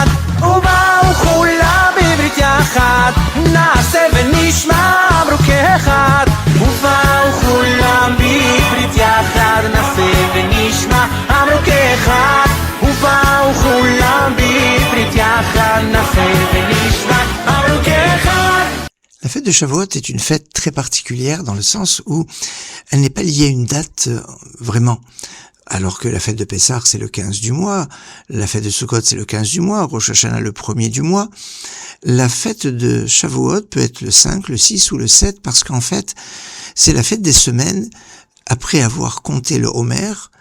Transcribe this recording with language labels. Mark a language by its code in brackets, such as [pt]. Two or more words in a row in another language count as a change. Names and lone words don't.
[he] ובאו כולם בברית יחד, נעשה ונשמע ברוך אחד. ובאו כולם בברית יחד, נעשה ונשמע ברוך אחד. ובאו כולם בברית יחד, נעשה ונשמע ברוך אחד. [fr] La fête de Shavuot est une fête très particulière dans le sens où elle n'est pas liée à une date vraiment. Alors que la fête de Pessah, c'est le 15 du mois, la fête de Sukkot, c'est le 15 du mois, Rosh Hashanah, le 1er du mois. La fête de Shavuot peut être le 5, le 6 ou le 7 parce qu'en fait, c'est la fête des semaines après avoir compté le Homer,